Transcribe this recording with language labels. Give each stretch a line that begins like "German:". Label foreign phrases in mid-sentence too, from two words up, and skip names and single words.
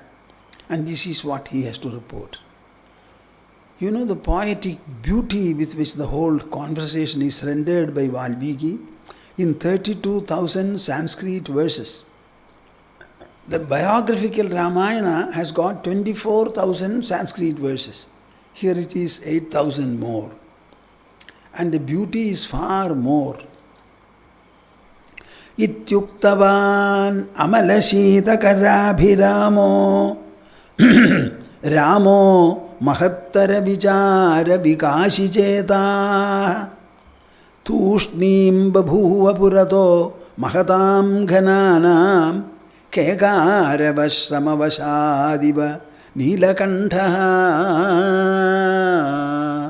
English: And this is what he has to report. You know the poetic beauty with which the whole conversation is rendered by Valmiki in 32,000 Sanskrit verses. The biographical Ramayana has got 24,000 Sanskrit verses. Here it is 8,000 more. And the beauty is far more.
Sanskrit: इत्युक्तवान् अमलशीत करभिरामो रामो महत्तर विचार विकाशि चेता तूष्णीं बभूव पुरतो महताम् घनानाम् केकारवश्रमवशादिव नीलकण्ठः.